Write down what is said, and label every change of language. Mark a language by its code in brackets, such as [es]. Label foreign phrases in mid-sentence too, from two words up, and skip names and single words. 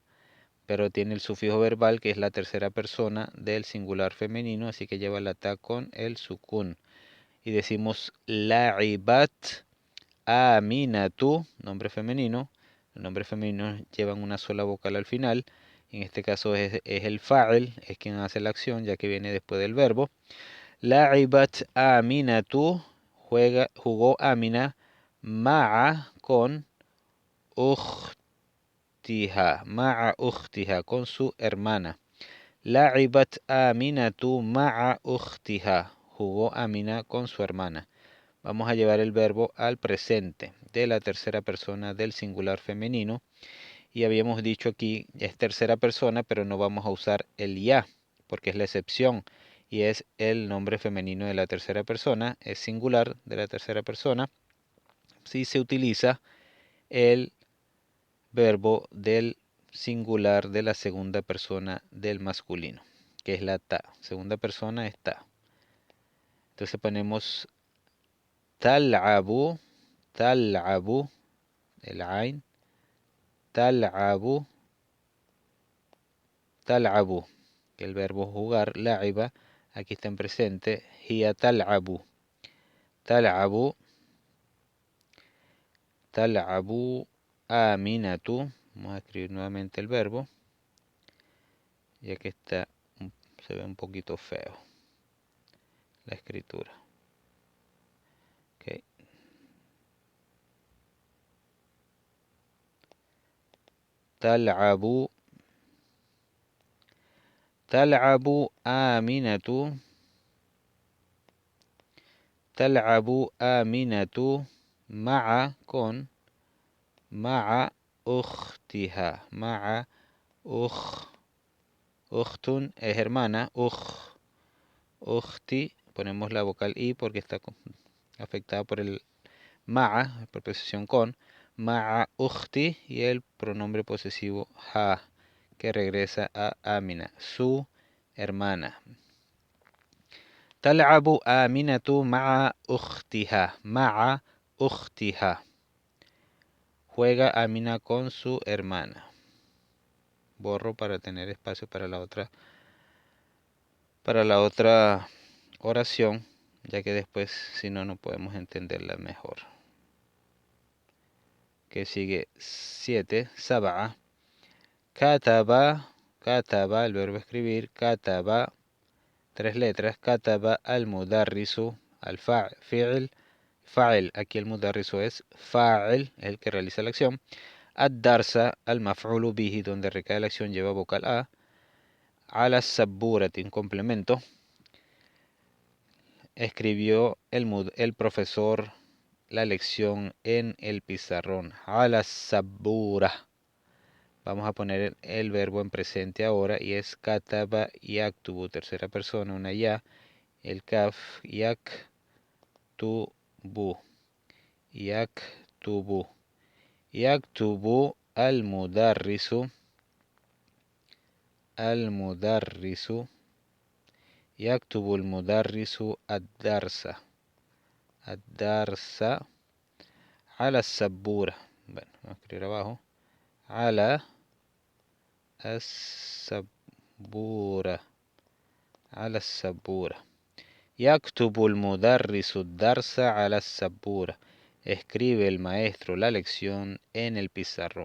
[es] Pero tiene el sufijo verbal, que es la tercera persona del singular femenino, así que lleva la ta con el sukun. Y decimos [ar] لعبت أمينة, [es] nombre femenino. Los nombres femeninos llevan una sola vocal al final. En este caso es el fa'il, es quien hace la acción, ya que viene después del verbo. [ar] لعبت أمينة, jugó Amina, ma'a con أختها، مع أختها, [es] con su hermana. [ar] لعبت أمينة مع أختها, [es] jugó Amina con su hermana. Vamos a llevar el verbo al presente de la tercera persona del singular femenino. Y habíamos dicho aquí, es tercera persona, pero no vamos a usar el ya, porque es la excepción. Y es el nombre femenino de la tercera persona, es singular de la tercera persona. Si se utiliza el verbo del singular de la segunda persona del masculino, que es la ta. Segunda persona es ta. Entonces ponemos [ar] تلعب، تلعب, [es] el ain, [ar] تلعب، تلعب, [es] que el verbo jugar, la'iba, aquí está en presente, [ar] هي تلعب، تلعب، تلعب أمينة. [es] Vamos a escribir nuevamente el verbo, ya que se ve un poquito feo la escritura. [ar] Okay. تلعب، تلعب أمينة، تلعب أمينة مع con مع أختها، مع [es] ukhtun es hermana, ukhti, ponemos la vocal i porque está afectada por el ma'a, preposición con, [ar] مع أختي, [es] y el pronombre posesivo ha, que regresa a Amina, su hermana. [ar] تلعب أمينة مع أختها، مع أختها. [es] Juega Amina con su hermana. Borro para tener espacio para la otra oración, ya que después si no podemos entenderla mejor. Que sigue 7, sab'a. [ar] كتب، كتب, [es] el verbo escribir, kataba, 3 letras, [ar] كتب المدرس، الفعل، فاعل, [es] aquí el mudarrisu es fa'il, el que realiza la acción. [ar] الدرس المفعول به, [es] donde recae la acción, lleva vocal a. [ar] على السبورة, [es] un complemento. Escribió el profesor la lección en el pizarrón. [ar] على سبورة. [es] Vamos a poner el verbo en presente ahora y es [ar] كتب يكتب, [es] tercera persona, una ya. [ar] el kaf, يكتب، يكتب، يكتب المدرس، المدرس، يكتب المدرس الدرس، الدرس، على سبورة. [es] Bueno, vamos a escribir abajo. [ar] على السبورة، على سبورة. يكتب المدرس الدرس على سبورة. [es] Escribe el maestro la lección en el pizarrón.